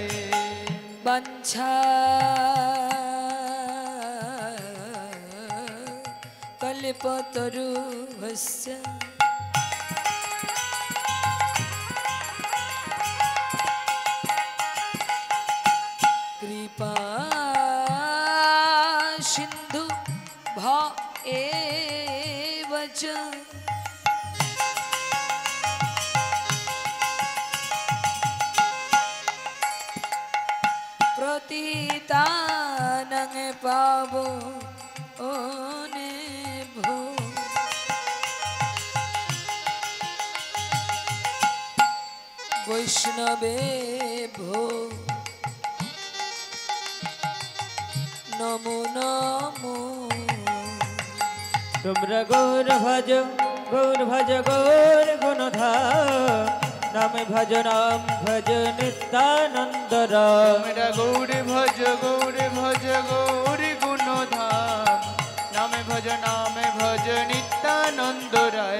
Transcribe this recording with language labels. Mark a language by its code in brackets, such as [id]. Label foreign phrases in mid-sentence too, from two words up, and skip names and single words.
[sa] বাঞ্ছা কল্পতরুভ্যশ্চ কৃপা সিন্ধু ভএব চ পতিতানাং পাবনেভ্যো বৈষ্ণবেভ্যো নমো নমো। [bn] তোমরা গৌর ভজ গৌর গুণধাম নামে ভজ নিত্যানন্দ রাম। তোমরা গৌরে ভজ গৌরী গুণধাম নামে ভজ নিত্যানন্দ রায়।